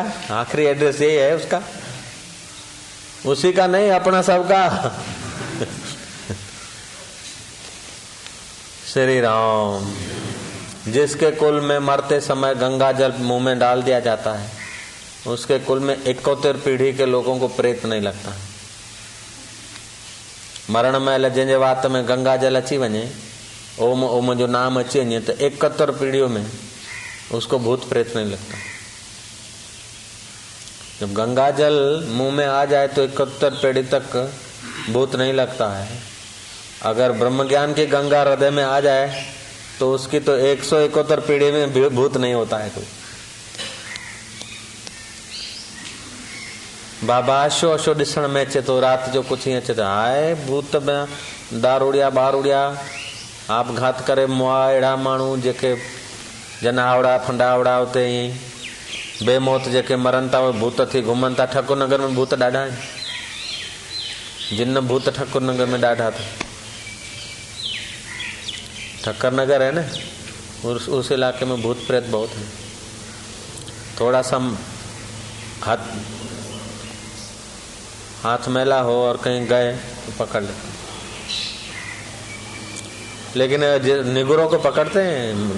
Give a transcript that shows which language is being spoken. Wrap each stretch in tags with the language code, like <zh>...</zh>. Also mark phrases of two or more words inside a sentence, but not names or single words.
<hi>आखिरी एड्रेस यही है उसका, उसी का नहीं अपना सबका। श्री राम। जिसके कुल में मरते समय गंगा जल मुंह में डाल दिया जाता है, उसके कुल में 71 पीढ़ी के लोगों को प्रेत नहीं लगता।</hi> <sd>मरण महिल जंहिंजे वात में गंगा जल अची वञे, ओम ओम जो नाम अची वञे,</sd> <hi>तो 71 पीढ़ियों में उसको भूत प्रेत नहीं लगता। जब गंगा जल मुंह में आ जाए तो 71 पीढ़ी तक भूत नहीं लगता है। अगर ब्रह्म ज्ञान की गंगा हृदय में आ जाए तो उसकी तो 171 पीढ़ी में भूत नहीं होता है कोई।</hi> <sd>बाबा अशो अशो ॾिसण में अचे तो, रात जो कुछ ही अचे तो हाय भूत दारूड़िया बारूड़िया आपघात करे मुआ, अहिड़ा माण्हू जेके जनावड़ा फंडावड़ा हुते ईअं बेमौत जेके मरनि था, उहे भूत थी घुमनि था। ठाकुर नगर में भूत ॾाढा आहिनि, जिन भूत ठाकुर नगर में ॾाढा था।</sd> <hi>ठक्कर नगर है ना, उस इलाके में भूत प्रेत बहुत है। थोड़ा सा हाथ मैला हो और कहीं गए तो पकड़ लेते, लेकिन निगुरों को पकड़ते हैं।</hi>